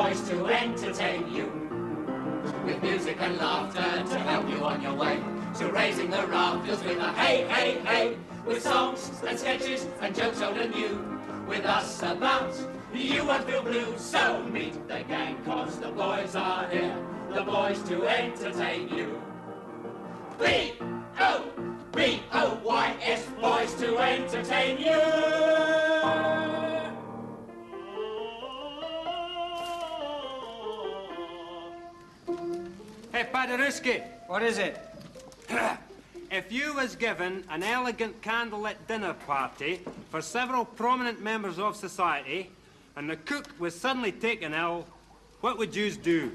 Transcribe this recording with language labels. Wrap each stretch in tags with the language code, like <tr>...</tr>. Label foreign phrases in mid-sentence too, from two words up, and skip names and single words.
<en>to entertain you, with music and laughter to help you on your way. So raising the rafters with a hey, hey, hey, with songs and sketches and jokes old and new. With us about, you won't feel blue. So meet the gang, cause the boys are here, the boys to entertain you. B-O-B-O-Y-S, boys to entertain you. Hey, Paderewski. What is it? If you was given an elegant candlelit dinner party for several prominent members of society, and the cook was suddenly taken ill, what would yous do?</en>